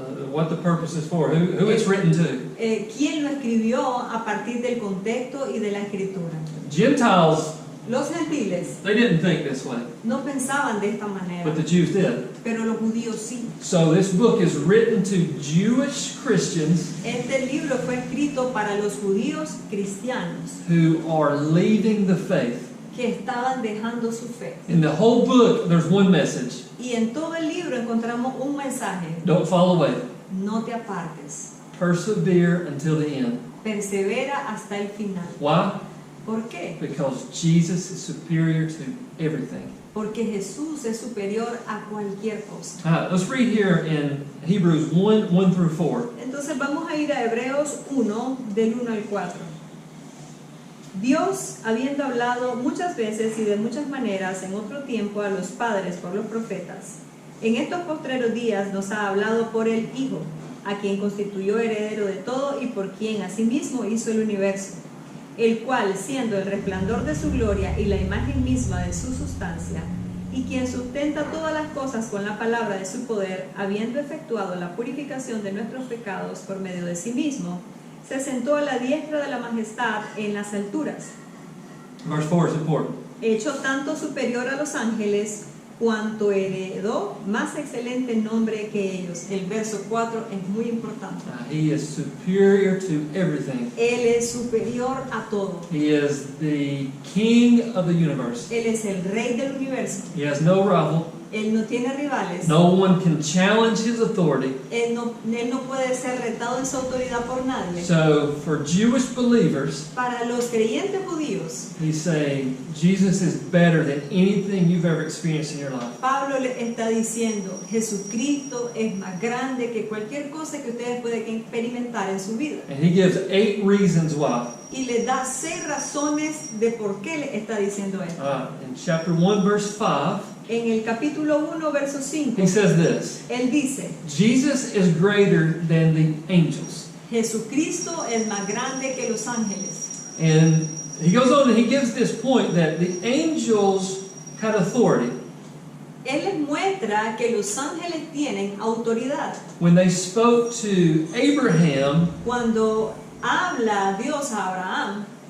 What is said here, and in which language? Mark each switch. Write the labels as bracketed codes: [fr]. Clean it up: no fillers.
[en] What the purpose is for, who it's written to. [es] quién lo escribió a partir del contexto y de la escritura. [en] Gentiles, [es] Los gentiles [en] they didn't think this way, [es] no pensaban de esta manera, [en] but the Jews did. [es] pero los judíos sí. [en] So this book is written to Jewish Christians [es] Este libro fue escrito para los judíos cristianos [en] who are leaving the faith. [es] que estaban dejando su fe. [en] In the whole book, there's one message. [es] Y en todo el libro encontramos un mensaje: [en] Don't fall away. [es] no te apartes, [en] Persevere until the end. [es] persevera hasta el final. [en] Why? [es] ¿Por qué? [en] Because Jesus is superior to everything. [es] Porque Jesús es superior a cualquier cosa. [en] Let's read here in Hebrews 1 through 4. [es] Entonces vamos a ir a Hebreos 1, del 1 al 4. Dios, habiendo hablado muchas veces y de muchas maneras en otro tiempo a los padres por los profetas, en estos postreros días nos ha hablado por el Hijo, a quien constituyó heredero de todo y por quien asimismo hizo el universo, el cual, siendo el resplandor de su gloria y la imagen misma de su sustancia, y quien sustenta todas las cosas con la palabra de su poder, habiendo efectuado la purificación de nuestros pecados por medio de sí mismo, se sentó a la diestra de la majestad en las alturas, [en] Verse 4 is important. [es] hecho tanto superior a los ángeles, cuanto heredó más excelente nombre que ellos. El verso 4 es muy importante. [en] He is superior to everything. [es] Él es superior a todo. [en] He is the king of the universe. [es] Él es el rey del universo. [en] He has no rival. [es] Él no tiene rivales. [en] No one can challenge his authority. [es] Él no puede ser retado en su autoridad por nadie. [en] So for Jewish believers, [es] Para los creyentes judíos, [en] he's saying Jesus is better than anything you've ever experienced in your life. [es] Pablo le está diciendo: Jesucristo es más grande que cualquier cosa que ustedes pueden experimentar en su vida. [en] And he gives 8 reasons why. [es] Y le da 6 razones de por qué le está diciendo esto. [en] In chapter 1, verse 5, [es] En el capítulo 1, verso 5, [en] he says this: [es] él dice: [en] Jesus is greater than the angels. [es] Jesucristo es más grande que los ángeles. [en] And he goes on and he gives this point that the angels had authority. [es] Él les muestra que los ángeles tienen autoridad. [en] When they spoke to Abraham, [es] Cuando habla Dios a Abraham,